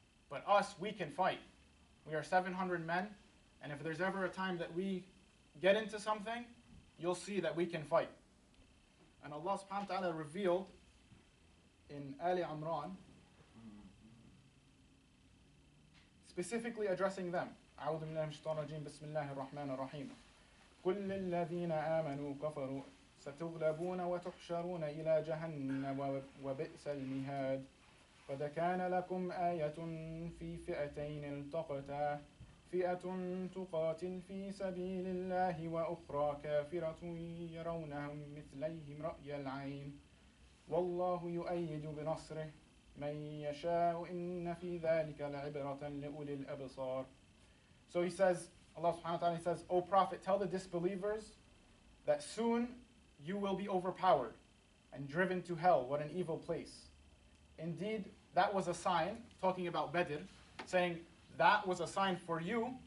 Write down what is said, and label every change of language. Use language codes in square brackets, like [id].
[en] But us, we can fight. We are 700 men, and if there's ever a time that we get into something, you'll see that we can fight. And Allah subhanahu wa ta'ala revealed in Ali Imran, specifically addressing them. [ar] أعوذ بالله من الشيطان الرجيم بسم الله الرحمن الرحيم قل للذين آمنوا كفروا ستغلبون وتحشرون إلى جهنم وبئس المهاد قد كان لكم آية في فئتين التقتا فئة تقاتل في سبيل الله وأخرى كافرة يرونهم مثليهم رأي العين والله يؤيد بنصره من يشاء إن في ذلك لعبرة لأولي الأبصار. [en] So he says, Allah subhanahu wa ta'ala says, O Prophet, tell the disbelievers that soon you will be overpowered and driven to hell. What an evil place. Indeed, that was a sign, talking about Badr, saying that was a sign for you.